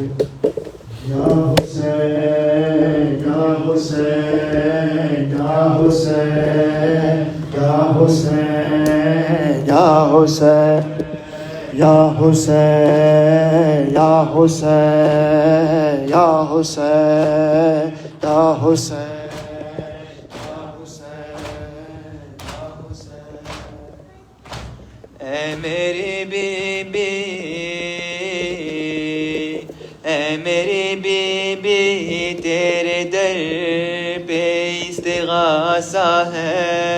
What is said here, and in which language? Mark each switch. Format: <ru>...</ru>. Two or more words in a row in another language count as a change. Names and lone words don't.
<ar>يا حسين، يا حسين، يا حسين، يا حسين، يا حسين، يا حسين، يا حسين، يا حسين، يا حسين.</ar> <ur>میری بی بی میری بی بی تیرے در پہ استغاثہ ہے</ur>